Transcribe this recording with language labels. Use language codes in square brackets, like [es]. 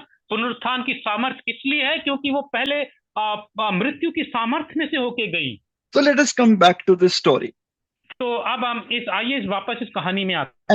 [hi] पुनरुत्थान की सामर्थ इसलिए है क्योंकि वो पहले मृत्यु की सामर्थ में से होके गई। [en] So let us come back to this story [hi] तो अब हम आइए वापस इस कहानी में आते